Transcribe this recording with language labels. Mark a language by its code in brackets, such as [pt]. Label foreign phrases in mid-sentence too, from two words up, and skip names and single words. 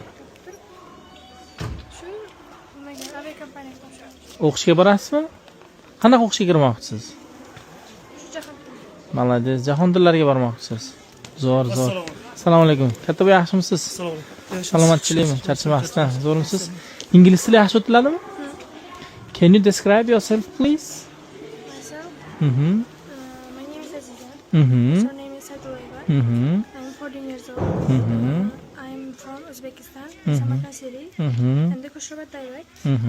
[uz] Shu nimaga aviakompaniyasiga o'xshaydi. O'qishga borasizmi? Qanaqa o'qishga kirmoqchisiz? Shu jihatdan. Malades, jahon tillariga bormoqchisiz. Zo'r. Assalomu alaykum. Katta bo'y yaxshimisiz? Salomatchilikmi? Charchamasdan. Zo'rmisiz? Ingliz tili yaxshi o'tiladimi? [en] Can you describe yourself, please? Myself, Mhm. my name is Aziza. Mhm. Surname is Sadulayeva. Mhm. I'm 14 years old. Mhm. I'm from Uzbekistan, Mhm. Samarkand city, Mhm. and the Kushrabad dialect. Mhm.